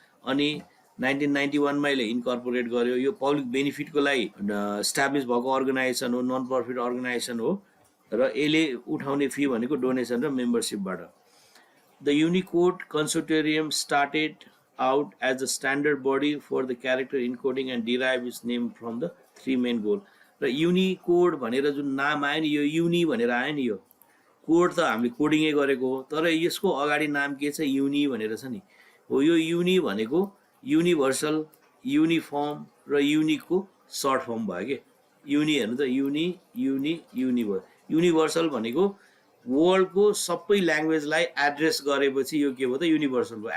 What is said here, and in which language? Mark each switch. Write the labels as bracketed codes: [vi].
[ne] अनि 1991 मा यसले इन्कर्पोरेट गर्यो। यो पब्लिक बेनिफिटको लागि स्टाब्लिस भएको अर्गनाइजेसन हो, नन प्रफिट अर्गनाइजेसन हो र यसले उठाउने फी भनेको डोनेसन र मेम्बरसिपबाट। [en] The Unicode Consortium started out as a standard body for the character encoding and derived its name from the 3 main goal. [ne] र युनिकोड भनेर जुन नाम आयो नि, यो युनि भनेर आयो नि, यो कोड त हामीले कोडिङै गरेको हो, तर यसको अगाडि नाम के छ, युनि भनेर छ नि हो। यो युनि भनेको युनिभर्सल, युनिफर्म र युनिकको सर्ट फर्म भयो के। युनि हेर्नु त, युनि भयो। युनिभर्सल भनेको वर्ल्डको सबै ल्याङ्ग्वेजलाई एड्रेस गरेपछि यो के भयो त, युनिभर्सल भयो।